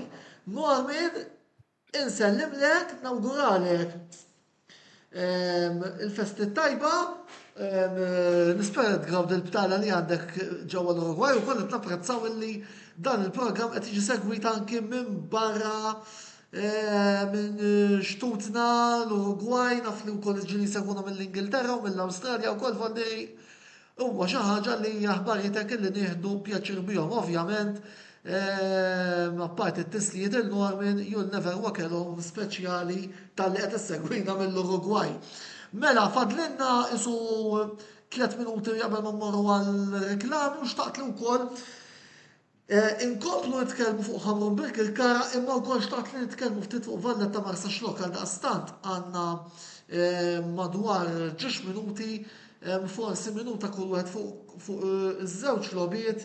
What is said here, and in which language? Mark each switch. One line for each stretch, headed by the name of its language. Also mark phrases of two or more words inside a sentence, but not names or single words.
Maltese: Norman, insellimlek, nawguralek il-festi tajba, nispera tgrawd il-btala li għandek ġewwa l-Uruguay u kollet napprezzaw li dan il-programm qed jiġi segwit anki minn barra minn Xtutna, l-Uruguay, naf li wkoll ġili segwuna mill-Ingilterra u mill-Awstralja wkoll falli huwa xi ħaġa li aħbarijiet illi nieħdu pjaċir bihom, ovvjament. Apparti t-tislijiet il-Norman, you'll never walk alone speċjali tal-li qed issegwina mill-Uruguay. Mela, fadlinna isu 3 minuti qabel ma mmorru għal-reklami u xtaqt li wkoll inkomplu nitkellmu fuq Hamrun Birkirkara imma wkoll xtaqt li nitkellmu ftit fuq Valletta Marsa Xlok għal daqstant għandna madwar 10 minuti forsi minuta kull wieħed fuq iż-żewġ logħbiet.